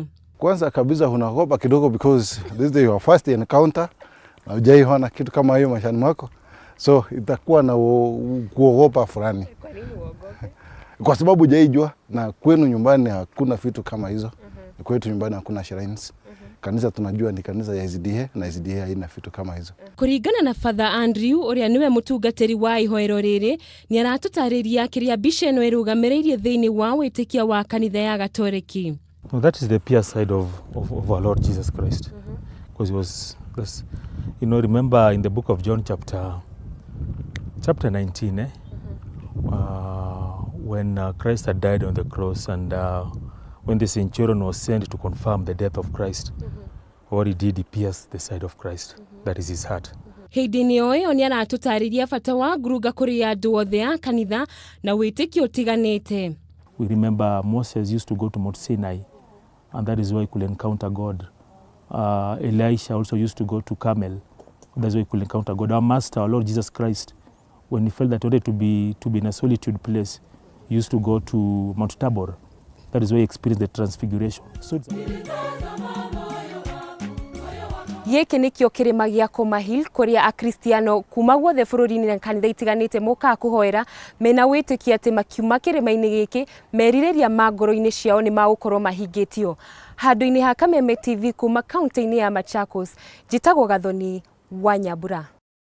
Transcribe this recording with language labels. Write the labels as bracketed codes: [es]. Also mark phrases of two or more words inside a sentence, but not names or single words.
[sw] Kwanza kabisa unaogopa kidogo [en] because this is your first encounter [sw] na hujaiona kitu kama hiyo maishani mwako, so itakuwa na kuogopa fulani. Kwa nini uogope? Kwa sababu hujaijua, na kwenu nyumbani hakuna vitu kama hizo. Kwetu nyumbani hakuna shrines. Kanisa tunajua ni kanisa ya SDA, na SDA haina vitu kama hizo. [ki] Kũringana na Father Andrew ũrĩa niwe mũtungatĩri wa ihoero rĩrĩ, nĩ aratũtarĩria kĩrĩa mbica ĩno ĩrũgamĩrĩirie thĩinĩ wa wĩtĩkia wa kanitha ya Gatoreki. [en] No, that is the pure side of our Lord Jesus Christ, because remember in the book of John chapter 19, when Christ had died on the cross, and when the centurion was sent to confirm the death of Christ, what he did, he pierced the side of Christ, that is his heart. [ki] Hĩndĩ-inĩ o ĩyo nĩ aratũtarĩria bata wa Ngurunga kũrĩ andũ othe a kanitha na wĩtĩkio ũtiganĩte. [en] We remember Moses used to go to Mount Sinai, and that is why he could encounter God. Elisha also used to go to Carmel, that's why he could encounter God. Our Master, our Lord Jesus Christ, when he felt that he wanted to be in a solitude place, he used to go to Mount Tabor. That is why he experienced the transfiguration. So [ki] Gĩkĩ nĩkĩo kĩrĩma gĩa Koma Hill kũrĩa akristiano kuma guothe bũrũri-inĩ na kanitha itiganĩte mokaga kũhoera mena wĩtĩkia atĩ makiuma kĩrĩma-inĩ gĩkĩ merirĩria ma ngoro-inĩ ciao nĩ magũkorwo mahingĩtio. Handũ-inĩ ha Kameme TV kuma kaunti-inĩ ya Machakos, njĩtagwo Gathoni wa Nyambura.